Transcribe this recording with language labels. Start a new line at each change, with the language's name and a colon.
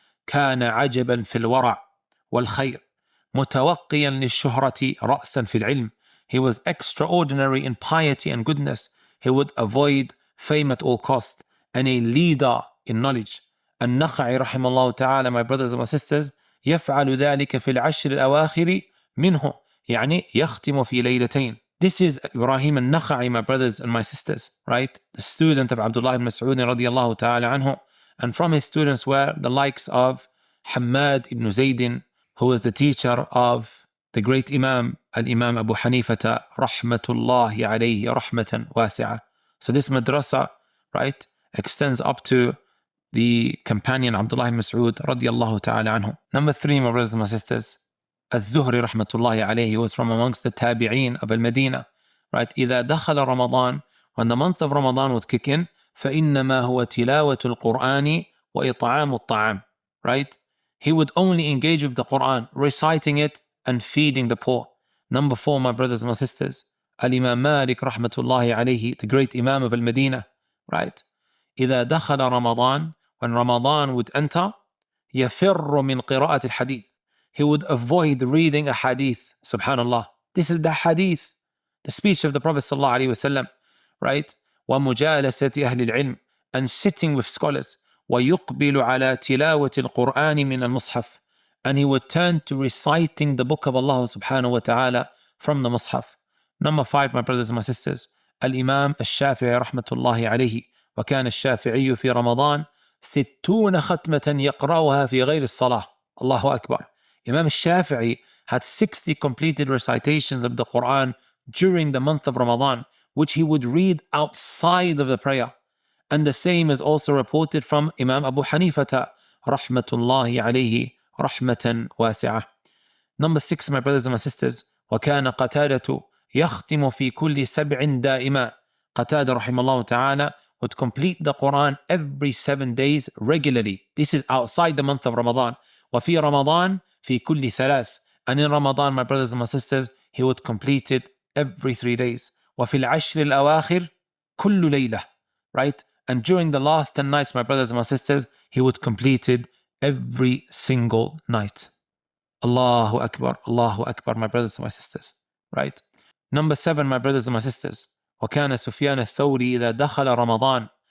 Arabic: كان عجبا في الورع والخير متوقيا للشهرة رأسا في العلم.
English: He was extraordinary in piety and goodness. He would avoid fame at all cost, and a leader in knowledge.
Arabic: النخعي رحمه الله تعالى,
English: my brothers and my sisters,
Arabic: يفعل ذلك في العشر الأواخر منه, يعني يختم في ليلتين.
English: This is Ibrahim al-Nakha'i, my brothers and my sisters, right? The student of Abdullah ibn Mas'ud radiyallahu ta'ala anhu. And from his students were the likes of Hammad ibn Zaydin, who was the teacher of the great Imam, Al-Imam Abu Hanifata, rahmatullahi alayhi rahmatan wasi'ah. So this madrasa, right, extends up to the companion Abdullah ibn Mas'ud radiyallahu ta'ala anhu. Number 3, my brothers and my sisters, Al-Zuhri rahmatullahi alayhi was from amongst the Tabi'een of Al-Madinah. Right?
Arabic: إذا دخل
English: Ramadan, when the month of Ramadan would kick in,
Arabic: فإنما هو تلاوة القرآن وإطعام الطعام.
English: Right? He would only engage with the Quran, reciting it and feeding the poor. Number 4, my brothers and my sisters, Al-Imam Malik rahmatullahi alayhi, the great Imam of Al-Madinah. Right?
Arabic: إذا دخل Ramadan,
English: when Ramadan would enter,
Arabic: يفر من قراءة الحديث.
English: He would avoid reading a hadith. Subhanallah. This is the hadith, the speech of the Prophet sallallahu alaihi wasallam, right?
Arabic: ومجالسة أهل العلم,
English: and sitting with scholars.
Arabic: ويقبل على تلاوة القرآن من المصحف,
English: and he would turn to reciting the book of Allah subhanahu wa ta'ala from the Mus'haf. Number 5, my brothers and my sisters, Al-Imam al-Shafi'i rahmatullahi alayhi.
Arabic: وكان الشافعي في رمضان 60 ختمة يقرأها في غير الصلاة. Allahu Akbar.
English: Imam al-Shafi'i had 60 completed recitations of the Quran during the month of Ramadan, which he would read outside of the prayer. And the same is also reported from Imam Abu Hanifata, rahmatullahi alayhi, rahmatan wasi'ah. Number 6, my brothers and my sisters,
Arabic: وكان قتادة يختم في كل 7 دائما.
English: Qatada rahimahullah ta'ala would complete the Quran every 7 days regularly. This is outside the month of Ramadan.
Arabic: وفي رمضان في كل 3.
English: And in Ramadan, my brothers and my sisters, he would complete it every 3 days.
Arabic: وفي العشر الأواخر كل ليلة.
English: Right? And during the last 10 nights, my brothers and my sisters, he would complete it every single night. Allahu Akbar, my brothers and my sisters. Right? Number 7, my brothers and my sisters.
Arabic: وَكَانَ سُفْيَانَ الثَّوْرِي إِذَا دَخَلَ رَمَضَانَ.